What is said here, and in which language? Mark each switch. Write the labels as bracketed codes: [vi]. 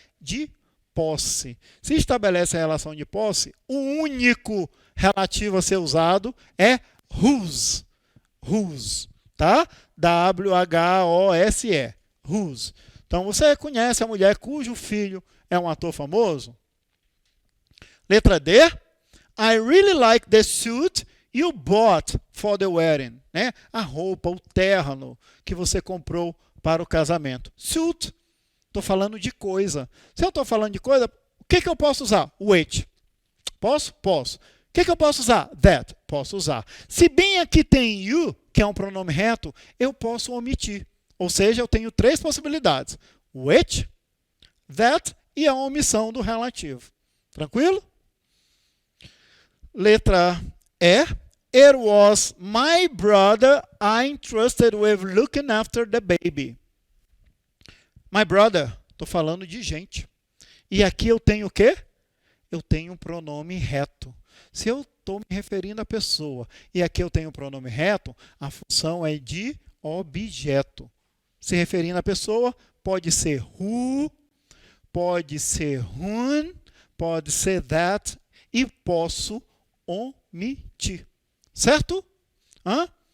[pt] De posse. Se estabelece a relação de posse, o único relativo a ser usado é whose. Whose, tá? W-H-O-S-E. Whose. Então, você conhece a mulher cujo filho é um ator famoso? Letra D. [en] I really like the suit you bought for the wedding. [pt] Né? A roupa, o terno que você comprou para o casamento. Suit. Estou falando de coisa. Se eu estou falando de coisa, o que eu posso usar? Which. Posso? Posso. O que eu posso usar? That. Posso usar. Se bem aqui tem you, que é um pronome reto, eu posso omitir. Ou seja, eu tenho três possibilidades. Which, that e a omissão do relativo. Tranquilo? Letra E. [en] It was my brother I entrusted with looking after the baby. [pt] My brother, estou falando de gente. E aqui eu tenho o quê? Eu tenho um pronome reto. Se eu estou me referindo à pessoa e aqui eu tenho um pronome reto, a função é de objeto. Se referindo à pessoa, pode ser who, pode ser whom, pode ser that e posso omitir. Certo? Hã?